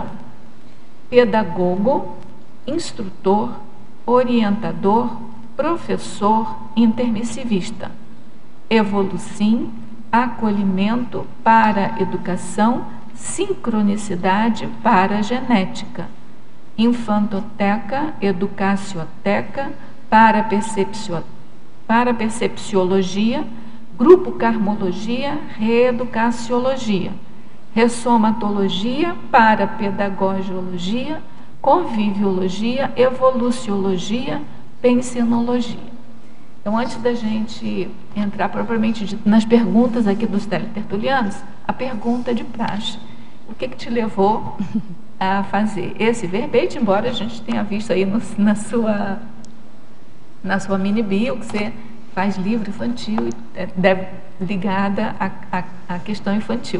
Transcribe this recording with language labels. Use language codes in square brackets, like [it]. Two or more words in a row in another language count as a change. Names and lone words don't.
[pt] Pedagogo, instrutor, orientador, professor, intermissivista. Evolucim, acolhimento para educação, sincronicidade para genética. Infantoteca, educacioteca, parapercepciologia, grupo carmologia, reeducaciologia. Ressomatologia, parapedagogiologia, conviviologia, evoluciologia, pensinologia. Então, antes da gente entrar propriamente nas perguntas aqui dos teletertulianos, a pergunta de praxe. O que te levou a fazer esse verbete, embora a gente tenha visto aí na sua mini bio que você faz livro infantil e deve ligada à questão infantil.